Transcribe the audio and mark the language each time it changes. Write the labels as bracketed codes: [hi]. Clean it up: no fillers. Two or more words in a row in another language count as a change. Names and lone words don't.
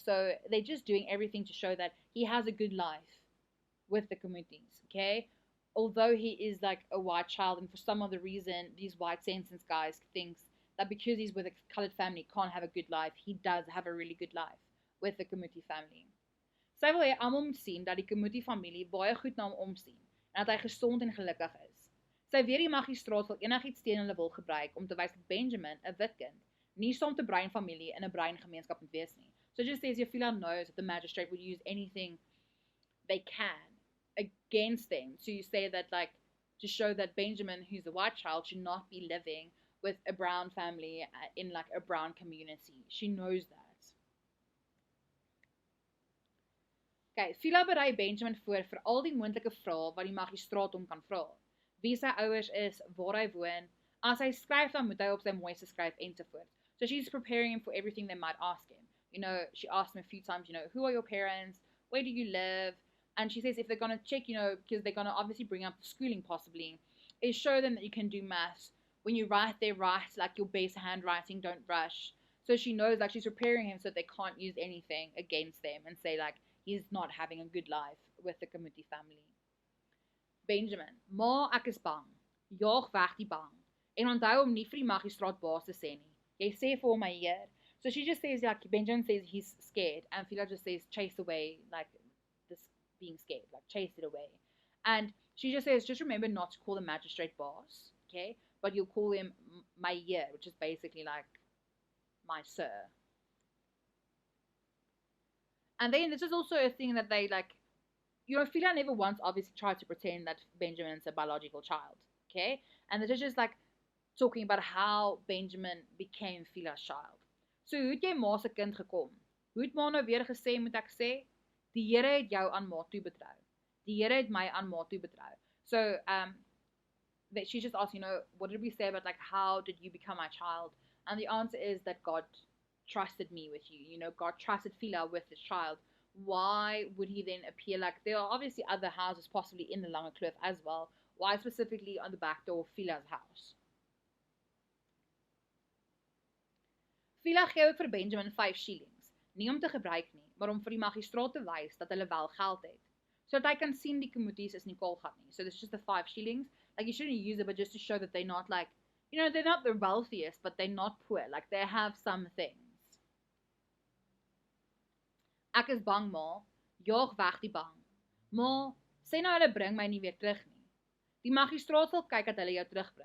[en] So they're just doing everything to show that he has a good life with the Goeies, okay? Although he is like a white child, and for some other reason, these white sentence guys thinks that because he's with a colored family, can't have a good life. He does have a really good life with the Goeie family. [af] Sy wil hê almal moet sien dat die Goeie familie baie goed na hom omsien, en dat hy gesond en gelukkig is. Sy weet die magistraat wil enigiets teen hulle wil gebruik om te wys dat Benjamin, 'n wit kind, nie saam met 'n bruin familie in 'n bruin gemeenskap moet wees nie. [en] So just says Fiela knows that the magistrate would use anything they can against them to say that, like, to show that Benjamin, who's a white child, should not be living with a brown family in, like, a brown community. She knows that. [af] Okay, Fiela berei Benjamin voor vir al die moontlike vrae wat die magistraat hom kan vra. Wie sy ouers is, waar hy woon, as hy skryf, dan moet hy op sy mooiste skryf, ensovoorts. [en] So she's preparing him for everything they might ask him. She asked him a few times, who are your parents? Where do you live? And she says if they're going to check, because they're going to obviously bring up the schooling possibly, is show them that you can do maths. When you write, they write like your base handwriting, don't rush. So she knows, like, she's preparing him so that they can't use anything against them and say, like, he's not having a good life with the Goeie family. [af] Benjamin, ma, ek is bang. Jaag weg die bang. En onthou om nie vir die magistraat baas te sê nie. Jy sê vir hom my heer. [en] So she just says, like, Benjamin says he's scared, and Fiela just says chase away, like, this being scared, like, chase it away. And she just says, just remember not to call the magistrate boss, okay? But you'll call him [af] my heer, [en] which is basically like my sir. And then this is also a thing that they like, Fila never once obviously tried to pretend that Benjamin's a biological child. Okay? And this is just like talking about how Benjamin became Fila's child. [af] So hoe het jy ma se kind gekom? Hoe het ma nou weer gesê, moet ek sê? Die Here het jou aan ma toe betrou. Die Here het my aan ma toe betrou. [en] So that she's just asked, what did we say about like how did you become my child? And the answer is that God trusted me with you. God trusted Fila with his child. Why would he then appear like there are obviously other houses possibly in the Lange Kloof as well? Why specifically on the back door of Fila's house? [af] Fila gee ook vir Benjamin 5 shillings, nie om te gebruik nie, maar om vir die magistraat te wys dat hulle wel geld het. Sodat hy kan sien die kommodies is nie koolgat nie. [en] So this is just the 5 shillings. Like you shouldn't use it, but just to show that they're not like, they're not the wealthiest, but they're not poor. Like they have some things. [af] Ek is bang, ma. Jaag weg die bang. Ma, sê nou hulle bring my nie weer terug nie. Die magistraat sal kyk dat hulle jou terugbring.